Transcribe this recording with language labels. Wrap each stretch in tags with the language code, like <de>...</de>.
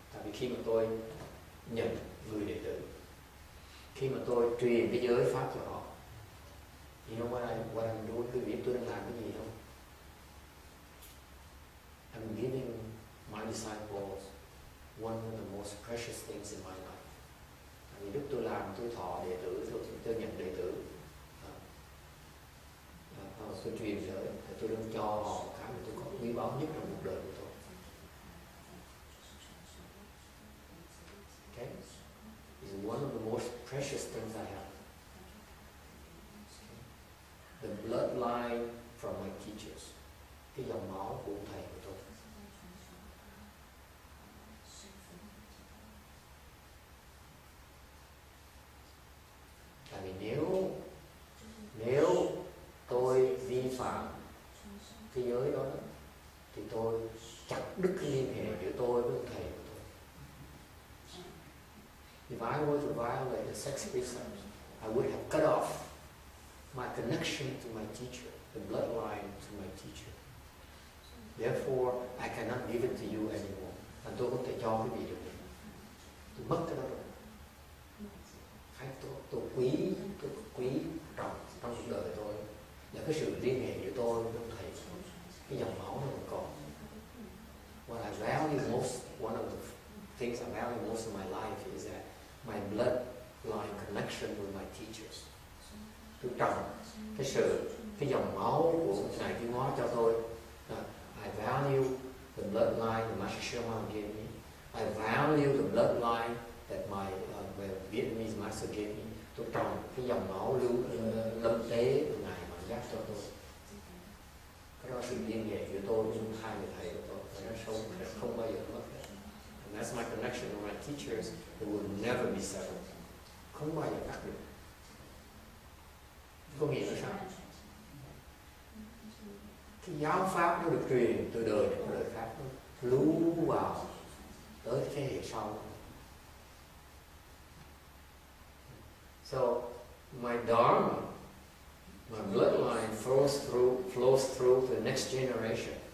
<vi>Tại vì khi mà tôi nhận người đệ tử, khi mà tôi truyền cái giới pháp cho họ,</vi> <en>you know what I'm doing?</en> <vi>Quý vị tôi đang làm cái gì không?</vi> <en>I'm giving my disciples one of the most precious things in my life.</en> <vi>Tại vì lúc tôi làm, tôi thọ đệ tử, tôi nhận đệ tử, tôi truyền giới, thì tôi đang cho họ cái mà tôi có quý báu nhất trong cuộc đời của tôi.</vi> <en>Okay? It's one of the most precious things I have. The bloodline from my teachers.</en> <vi>Cái dòng máu của thầy của tôi. Tại vì nếu tôi vi phạm cái giới đó thì tôi chặt đứt cái liên hệ giữa tôi với ông thầy của tôi.</vi> <en>If I were to violate the sex precepts, I would have cut off my connection to my teacher, the bloodline to my teacher. Therefore, I cannot give it to you anymore.</en> <vi>Và tôi không thể cho cái gì được. Tôi mất cái đó rồi. Tôi quý trọng trong cuộc đời tôi là cái sự liên hệ giữa tôi với ông thầy, cái dòng máu nó còn.</vi> <en>What I value most, one of the things I value most in my life is that my bloodline connection with my teachers.</en> <vi>Tôi trọng cái dòng máu của ngài Tiến Hóa cho tôi.</vi> <en>I value the bloodline that Master Sherman gave me. I value the bloodline that my Vietnamese master gave me.</en> <vi>Tôi trồng cái dòng máu lâm tế của ngài mà dắt cho tôi. Cái đó sự liên hệ giữa tôi với hai người thầy của tôi, và nó không bao giờ mất. And that's my connection with my teachers. It will never be severed. Không bao giờ cắt được. Có nghĩa là sao? Cái giáo pháp nó được truyền từ đời đến đời khác, nó lưu vào tới thế hệ sau.</vi> <en>So my dharma, my bloodline flows through the next generation.</en>